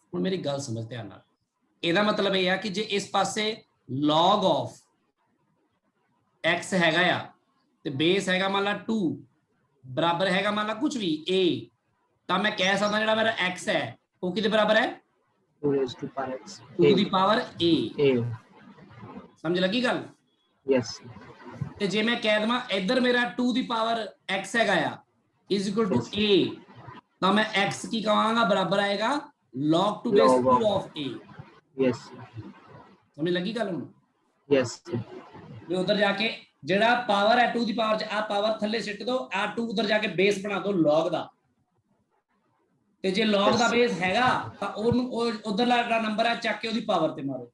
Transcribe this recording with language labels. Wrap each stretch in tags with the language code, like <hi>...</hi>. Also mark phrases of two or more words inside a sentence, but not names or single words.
<pa>ਹੁਣ ਮੇਰੀ ਗੱਲ ਸਮਝ ਧਿਆਨ ਨਾਲ। ਇਹਦਾ ਮਤਲਬ ਇਹ ਆ ਕਿ ਜੇ ਇਸ ਪਾਸੇ</pa> <en>log of x</en> <pa>ਹੈਗਾ ਆ ਤੇ ਬੇਸ ਹੈਗਾ ਮੰਨ ਲਾ 2, ਬਰਾਬਰ ਹੈਗਾ ਮੰਨ ਲਾ ਕੁਝ ਵੀ a, ਤਾਂ ਮੈਂ ਕਹਿ ਸਕਦਾ ਜਿਹੜਾ ਮੇਰਾ x ਹੈ ਉਹ ਕਿਹਦੇ ਬਰਾਬਰ ਹੈ?</pa> <en>2 raised to power x</en> <pa>2 ਦੀ ਪਾਵਰ a। ਸਮਝ ਲੱਗੀ ਗੱਲ? ਯੈਸ। ਤੇ ਜੇ ਮੈਂ ਕਹਿ ਦਵਾਂ ਇੱਧਰ ਮੇਰਾ 2 ਦੀ ਪਾਵਰ x ਹੈਗਾ ਆ</pa> <en>is equal to a,</en> <pa>ਤਾਂ ਮੈਂ x ਕੀ ਕਹਾਂਗਾ, ਬਰਾਬਰ ਆਏਗਾ</pa> <en>log to base 2 of a।</en> <pa>ਯੈਸ। ਸਮਝ ਲੱਗੀ ਗੱਲ ਹੁਣ? ਯੈਸ। ਵੀ ਉਧਰ ਜਾ ਕੇ ਜਿਹੜਾ ਪਾਵਰ ਹੈ 2 ਦੀ ਪਾਵਰ ਚ, ਆ ਪਾਵਰ ਥੱਲੇ ਸਿੱਟ ਦੋ, ਆ 2 ਉਧਰ ਜਾ ਕੇ ਬੇਸ ਬਣਾ ਦੋ log ਦਾ। ਤੇ ਜੇ log ਦਾ ਬੇਸ ਹੈਗਾ ਤਾਂ ਉਹਨੂੰ ਉਧਰਲਾ ਜਿਹੜਾ ਨੰਬਰ ਹੈ ਚੱਕ ਕੇ ਉਹਦੀ ਪਾਵਰ ਤੇ ਮਾਰੋ।</pa>